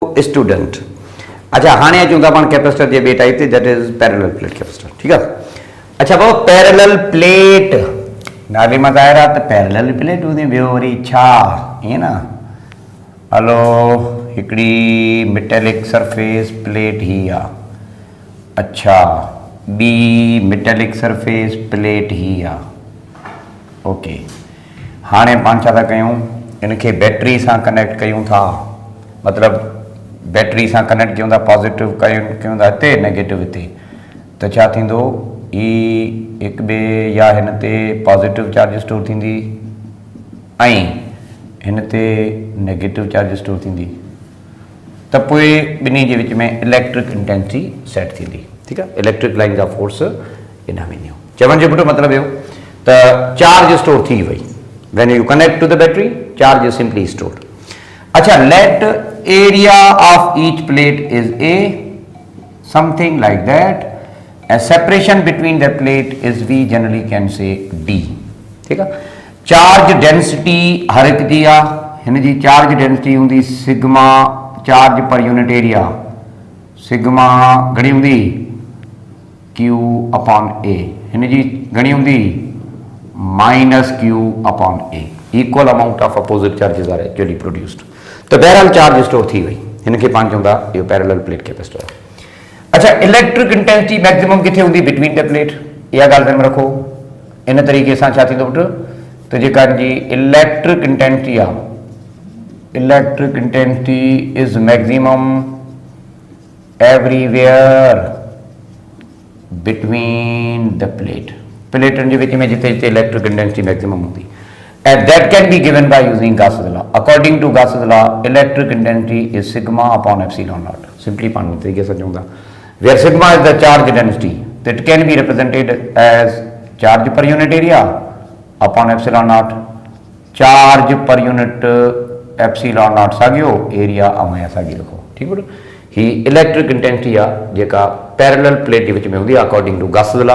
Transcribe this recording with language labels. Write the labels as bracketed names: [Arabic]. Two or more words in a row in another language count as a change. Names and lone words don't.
[Sindhi] स्टूडेंट। अच्छा हाँ अचूँ था पाण कैपेसिटर के बे टाइप से, [English] that is parallel plate capacitor. [Sindhi] ठीक है। अच्छा भाऊ [English] parallel plate [Sindhi] नाले में ज़ाहिर आहे त [English] parallel plate [Sindhi] हूंदी, ॿियो वरी छा ईअं न। हलो हिकिड़ी [English] metallic surface plate [Sindhi] ही आहे। अच्छा ॿी [English] metallic surface plate [Sindhi] ही आहे। ओके हाणे पाण छा था कयूं, इनके बैटरी सां कनेक्ट कयूं था, मतलब बैटरी सां कनेक्ट कयूं था, पॉजिटिव कयूं था हिते, नेगेटिव हिते, त छा थींदो, ई हिक ॿिए या हिन ते [English] positive charge store [Sindhi] थींदी ऐं हिन ते [English] negative charge store [Sindhi] थींदी, त पोइ ॿिन्ही जे विच में [English] electric intensity [Sindhi] सेट थींदी। ठीकु आहे। [English] electric line [Sindhi] जा फोर्स इन में ईंदियूं। चवण जो पुटु मतिलबु इहो त [English] charge store [Sindhi] थी वई। [English] when you connect to the battery charge is simply stored. अच्छा let area of each plate is a something like that, and separation between the plate is we generally can say D। [Hindi] ठीक है। [English] charge density [Sindhi] हर एक दी आ, हिन जी [English] charge density [Sindhi] होंगी [English] sigma charge per unit area, [Sindhi] सिग्मा घणी होंगी [English] Q upon A, [Sindhi] हिन जी घणी होंगी [English] minus Q upon A. equal amount of opposite charges are actually produced. [Sindhi] तो बहरहाल [English] charge store [Sindhi] थी वही, हिनके पाण चवंदा इहो [English] parallel plate capacitor. [Sindhi] अच्छा [English] electric intensity maximum [Sindhi] किथे होंगी [English] between the plate, [Sindhi] यह गाल में रखो। इन तरीके से छा थींदो पुट, तो जेका जी [English] electric intensity [Sindhi] आ, [English] electric intensity is maximum everywhere between the plate, [Sindhi] प्लेटन के विच में जिते जिते [English] electric intensity maximum [Sindhi] होंगी, [English] and that can be given by using Gauss's law। according to Gauss's law electric intensity is sigma upon epsilon naught। simply [Sindhi] पाण तरीके से चवंदा [English] where sigma is the charge density that can be represented as charge per unit area upon epsilon naught, charge per unit epsilon naught [Sindhi] सागियो एरिया अवया सागी रखो। [Hindi] ठीक है। [Sindhi] ही [English] electric intensity [Sindhi] आ जेका पैरेलल प्लेट के विच में होंदी [English] according to Gauss's law.